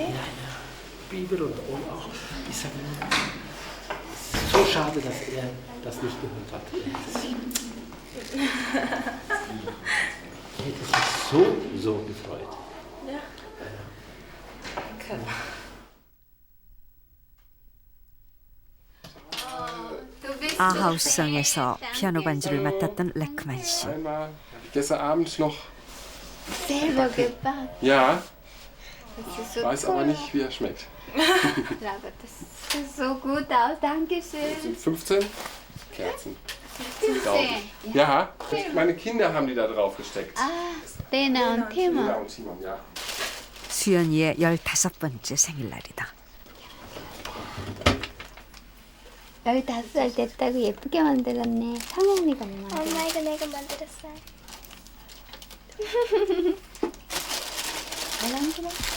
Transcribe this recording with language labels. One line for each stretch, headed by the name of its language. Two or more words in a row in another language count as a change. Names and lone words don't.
German: Ja. Bibel und auch, ich sage nur, so schade, dass er das nicht gehört hat. Ich hätte sich so gefreut. Ja. Danke.
Korean: 아하우스성에서 피아노 반주를 맡았던 레크만 씨.
German: Gestern Abend noch. Selber gebacken. Ja. Das ist so Weiß toll. aber nicht, wie er schmeckt. Aber das sieht so gut aus. Dankeschön. Das sind 15 Kerzen. 15. Glaub ich. Ja, meine Kinder haben die da drauf gesteckt. Lena und Timon. Lena und Timon, ja.
Korean: 수연이의 15번째 생일날이다. 15살 됐다고 예쁘게 만들었네. 성현이가 뭐 만들었어? 엄마 이거 내가 만들었어요. 잘 만들어.